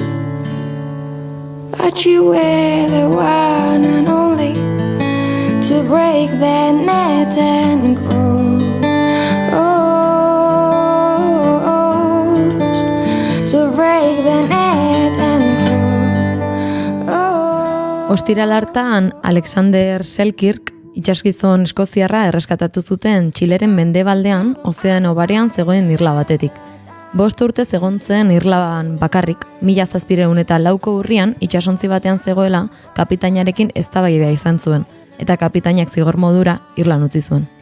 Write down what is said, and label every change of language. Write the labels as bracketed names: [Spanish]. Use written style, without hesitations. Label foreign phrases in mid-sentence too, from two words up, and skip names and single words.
[English] But you were the one and only to break the net and grow. To break the net and grow. [Basque] Ostiral hartan, Alexander Selkirk, itsasgizon eskoziarra erreskatatu zuten Txileren mendebaldean, ozeano barean zegoen irla batetik. 5 urtez egon zen irlan bakarrik, 1704 urrian itsasontzi batean zegoela kapitainarekin eztabaida izan zuen, eta kapitainak zigor modura irlan utzi zuen.